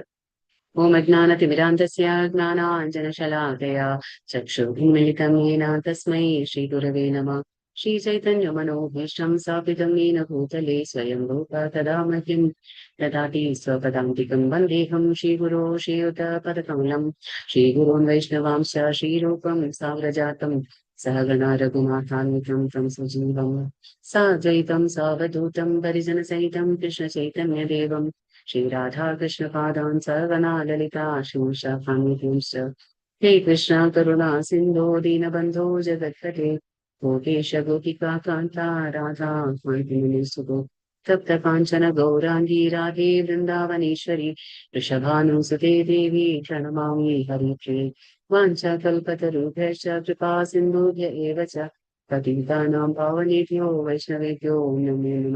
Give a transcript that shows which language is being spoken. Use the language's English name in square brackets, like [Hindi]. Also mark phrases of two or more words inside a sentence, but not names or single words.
[Sanskrit] ഓം അജ്ഞാനതിമിരാന്തസ്യ ജ്ഞാനാഞ്ജനശലാകയ ചക്ഷുർമിലിതം യേന തസ്മൈ ശ്രീഗുരവേ നമഃ. ശ്രീചൈതന്യമനോഭീഷ്ടം സ്ഥാപിതം येन ഭൂതലേ സ്വയം രൂപ തദാ മഹ്യം ദദാതി സ്വപദാന്തികം വന്ദേഹം ശ്രീഗുരോ ശ്രീയുതപദകമലം. ശ്രീഗുരോन् വൈഷ്ണവാംശ ശ്രീരൂപം സാവ്രജാതം सहगणा रघुनाथान्वितं तं सजीवं साद्वैतं सावधूतं परिजनसहितं कृष्णचैतन्यदेवं श्रीराधाकृष्णपादान् सर्वना ललिता श्रीशाखान्वितंश्च हे कृष्ण करुणा सिन्धो दीनबन्धो जगत्पते गोपेश गोपिका कान्ता राधा कान्तिमुनिसुतो तप्त काञ्चन गौराङ्गी राधे वृन्दावनेश्वरी वृषभानुसुते देवी प्रणमामि हरिप्रिये वाञ्छाकल्पतरुभ्यश्च कृपा सिन्धुभ्य एव च पतितानां पावनेभ्यो वैष्णवेभ्यो नमो नमः.